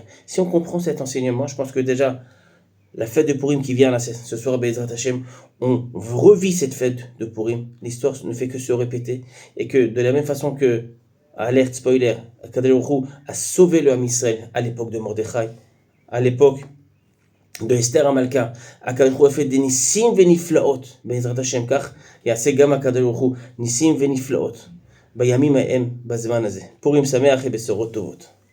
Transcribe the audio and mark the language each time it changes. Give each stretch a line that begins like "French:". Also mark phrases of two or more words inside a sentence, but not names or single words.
French: Si on comprend cet enseignement, je pense que déjà, la fête de Purim qui vient là, ce soir,
Hebrew: בעזרת השם,
French: on revit cette fête de Purim. L'histoire ne fait que se répéter. Et que de la même façon que, alerte, spoiler,
Hebrew: הקדוש ברוך הוא
French: a sauvé le
Hebrew: עם ישראל
French: à l'époque de Mordechai, à l'époque de Esther Amalka,
Hebrew: הקדוש ברוך הוא
French: a fait des
Hebrew: ניסים ונפלאות, בעזרת השם,
French: car
Hebrew: יעשה גם הקדוש ברוך הוא ניסים ונפלאות, בימים ההם, בזמן הזה. פורים שמח et בשורות טובות.